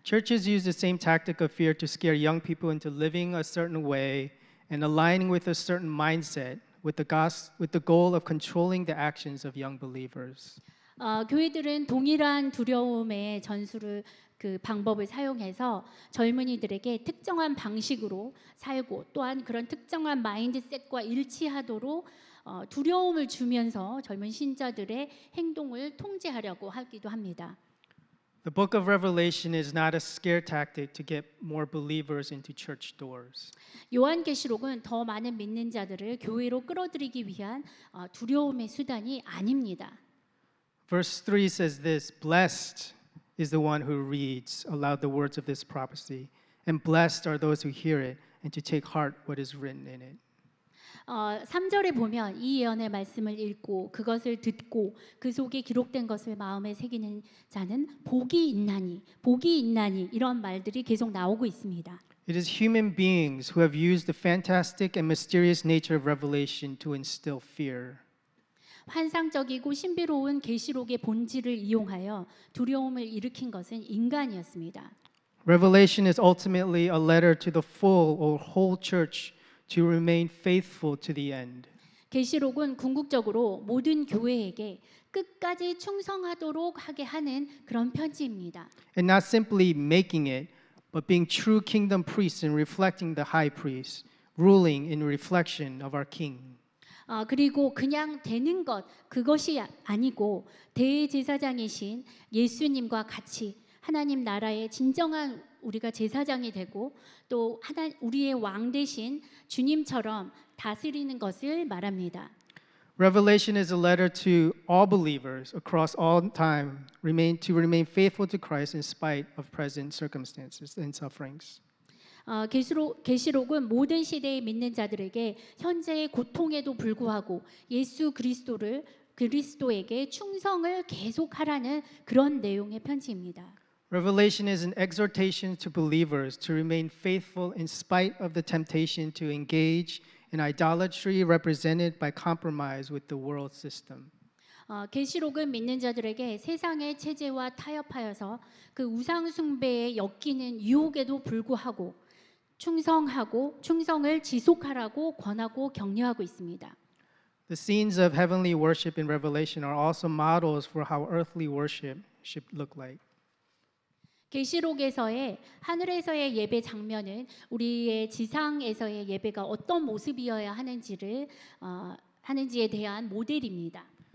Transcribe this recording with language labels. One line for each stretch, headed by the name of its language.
English: Churches use the same tactic of fear to scare young people into living a certain way and aligning with a certain mindset with the goal of controlling the actions of young believers.
Korean: 교회들은 동일한 두려움의 전술을 그 방법을 사용해서 젊은이들에게 특정한 방식으로 살고 또한 그런 특정한 마인드셋과 일치하도록 두려움을 주면서 젊은 신자들의 행동을 통제하려고 하기도 합니다.
English: The book of Revelation is not a scare tactic to get more believers into church doors.
Korean: 요한계시록은 더 많은 믿는 자들을 교회로 끌어들이기 위한 두려움의 수단이 아닙니다.
English: Verse 3 says this, blessed is the one who reads aloud the words of this prophecy, and blessed are those who hear it and to take heart what is written in it.
Korean: 3절에 보면 이 예언의 말씀을 읽고 그것을 듣고 그 속에 기록된 것을 마음에 새기는 자는 복이 있나니 이런 말들이 계속 나오고 있습니다.
English: It is human beings who have used the fantastic and mysterious nature of Revelation to instill fear.
Korean: 환상적이고 신비로운 계시록의 본질을 이용하여 두려움을 일으킨 것은 인간이었습니다.
English: Revelation is ultimately a letter to the full or whole church to remain faithful to the end.
Korean: 계시록은 궁극적으로 모든 교회에게 끝까지 충성하도록 하게 하는 그런 편지입니다.
English: And not simply making it, but being true kingdom priests and reflecting the high priest, ruling in reflection of our king.
Korean: 그리고 그냥 되는 것 그것이 아니고 대제사장이신 예수님과 같이 하나님 나라의 진정한 우리가 제사장이 되고 또 우리의 왕 대신 주님처럼 다스리는 것을 말합니다.
English: Revelation is a letter to all believers across all time to remain faithful to Christ in spite of present circumstances and sufferings.
Korean: 계시록은 모든 시대의 믿는 자들에게 현재의 고통에도 불구하고 예수 그리스도에게 충성을 계속하라는 그런 내용의 편지입니다.
English: Revelation is an exhortation to believers to remain faithful in spite of the temptation to engage in idolatry represented by compromise with the world system.
Korean: 계시록은 믿는 자들에게 세상의 체제와 타협하여서 그 우상 숭배에 엮이는 유혹에도 불구하고 충성을 지속하라고 권하고 격려하고 있습니다.
English: The scenes of heavenly worship in Revelation are also models for how earthly worship should look like.
Korean: 계시록에서의 하늘에서의 예배 장면은 우리의 지상에서의 예배가 어떤 모습이어야 하는지에 대한 모델입니다.